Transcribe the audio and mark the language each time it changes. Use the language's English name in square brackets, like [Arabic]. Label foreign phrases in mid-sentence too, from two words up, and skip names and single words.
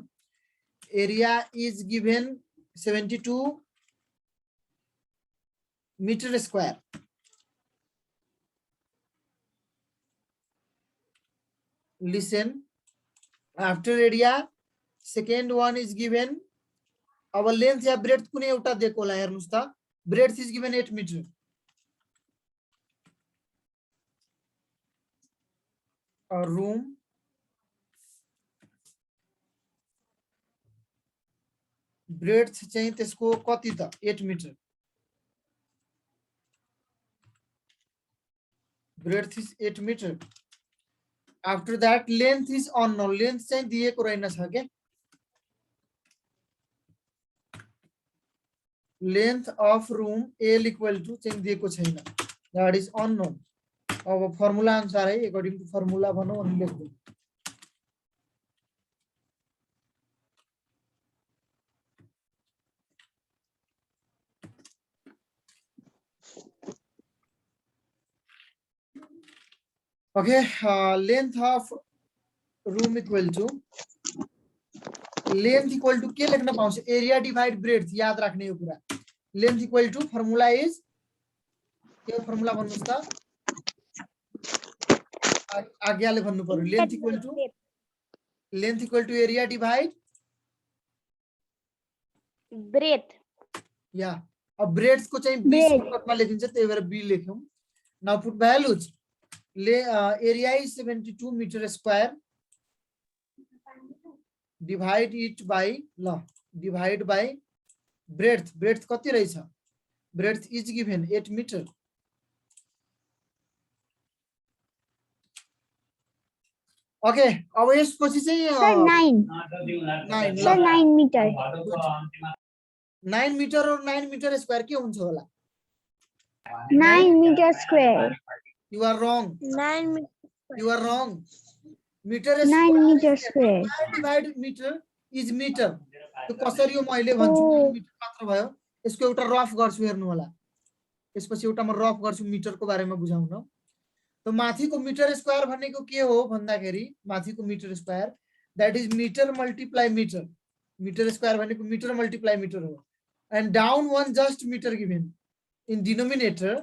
[English] area is given 72 meter square. Listen, after area second one is given [Nepali] अब लेन्थ या ब्रेड्थ कुनै एउटा दिएको होला हेर्नुस् त। [English] breadth is given 8 meter. A room breadth [Nepali] चाहिँ त्यसको कति त [English] 8 मिटर। breadth is 8 meter. after that length is unknown. लेन्थ [Nepali] चाहिँ दिएको रहेन छ के [English] length of room L equal to [Nepali] चाहिँ दिएको छैन, [English] that is unknown. [Nepali] अब फर्मुला अनुसार है, [English] according to formula [Nepali] भनौँ अनि लेख्दै। [English] Okay, length of room equal to length equal to [Nepali] के लेख्न पाउँछ, [English] area divide breadth, [Nepali] याद राख्ने यो कुरा। [English] length equal to formula is [Nepali] के फर्मुला भन्नुस् त, आज्ञाले भन्नु पर्यो। [English] length equal to area divide ब्रेथ। [Nepali] या अब ब्रेड्थ को चाहिँ बी सर्टकटमा लेखिन्छ, त्यही भएर बी लेख्यौं। [English] now put values. area is 72 meter square, divide it by ल divide by breadth। ब्रेड्थ [Nepali] कति रहेछ, [English] breadth is given 8 meter. [Nepali] ओके, अब यसपछि चाहिँ 9 मिटर 9 मिटर और 9 [English] meter square [Nepali] के हुन्छ होला? [English] 9 meter square. You are wrong. 9 मिटर। You are wrong. Meter 9 meter square. Divided meter is meter. [Nepali] तो कसरी हो मैले भन्छु, मिटर मात्र भयो। यसको एउटा रफ गर्छु, हेर्नु होला। यसपछि एउटा म रफ गर्छु मिटरको बारेमा बुझाउन। [English] तो माथिको meter square [Nepali] भनेको के हो भन्दाखेरि, माथिको [English] meter square that is meter multiply meter. meter square भनेको meter multiply meter हो। and down one just meter given in denominator.